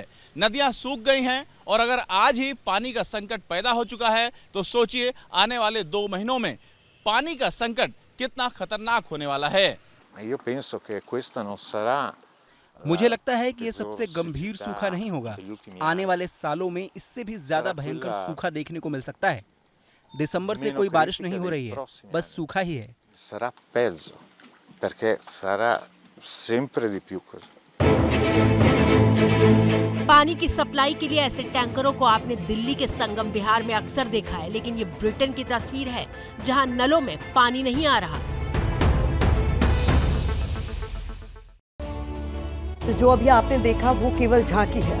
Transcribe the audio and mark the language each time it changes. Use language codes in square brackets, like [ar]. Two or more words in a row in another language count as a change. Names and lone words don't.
[hi] नदियां सूख गई हैं और अगर आज ही पानी का संकट पैदा हो चुका है तो सोचिए आने वाले 2 महीनों में पानी का संकट कितना खतरनाक होने वाला है। मुझे लगता है कि ये सबसे गंभीर सूखा नहीं होगा। आने वाले सालों में इससे भी ज्यादा भयंकर सूखा देखने को मिल सकता है। दिसंबर से कोई बारिश नहीं हो रही है, बस सूखा ही है। [it] sarà peggio perché sarà sempre di più così. [hi] पानी की सप्लाई के लिए ऐसे टैंकरों को आपने दिल्ली के संगम विहार में अक्सर देखा है, लेकिन ये ब्रिटेन की तस्वीर है जहां नलों में पानी नहीं आ रहा। तो जो अभी आपने देखा वो केवल झांकी है।